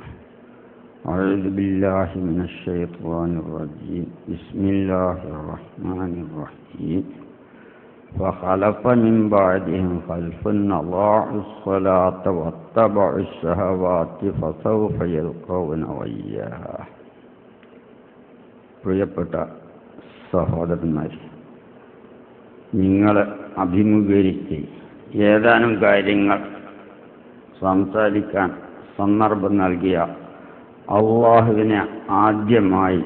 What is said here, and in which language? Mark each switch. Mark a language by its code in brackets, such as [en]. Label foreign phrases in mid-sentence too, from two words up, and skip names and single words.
[ar] أعوذ بالله من الشيطان الرجيم. بسم الله الرحمن الرحيم. فخلف من بعدهم خلف أضاعوا الصلاة واتبعوا الشهوات فسوف يلقون غيا. [ml] പ്രിയപ്പെട്ട സഹോദരന്മാർ, നിങ്ങൾ അഭിമുഖീകരിച്ച് ഏതാനും കാര്യങ്ങൾ സംസാരിക്കാൻ സന്ദർഭം നൽകിയ അള്ളാഹുവിനെ ആദ്യമായി